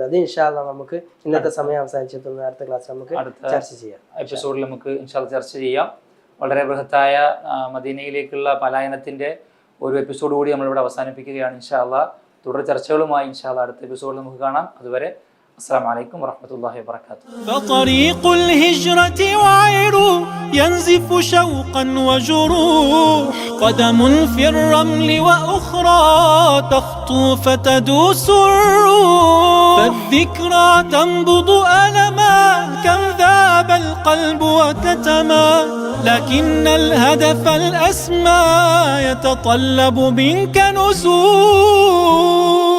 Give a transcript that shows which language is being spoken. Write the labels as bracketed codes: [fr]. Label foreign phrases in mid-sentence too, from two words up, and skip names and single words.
[ml] അത് [ar] إن شاء الله [ml] നമുക്ക് ഇന്നത്തെ സമയം അവസാനിച്ചെത്തുന്ന അടുത്ത ക്ലാസ് നമുക്ക് ചർച്ച ചെയ്യാം. എപ്പിസോഡിൽ നമുക്ക് [ar] إن شاء الله [ml] ചർച്ച ചെയ്യാം. വളരെ ബൃഹത്തായ മദീനയിലേക്കുള്ള പലായനത്തിന്റെ ഒരു എപ്പിസോഡ് കൂടി നമ്മളിവിടെ അവസാനിപ്പിക്കുകയാണ്. [ar] إن شاء الله [ml] തുടർ ചർച്ചകളുമായി [ar] إن شاء الله [ml] അടുത്ത എപ്പിസോഡിൽ നമുക്ക് കാണാം. [ar] അതുവരെ السلام عليكم ورحمة الله وبركاته. فطريق الهجرة وعر ينزف شوقا وجروح، قدم في الرمل وأخرى تخطو فتدوس الروح، فالذكرى تنبض ألما كم ذاب القلب وكتما، لكن الهدف الأسمى يتطلب منك نزول.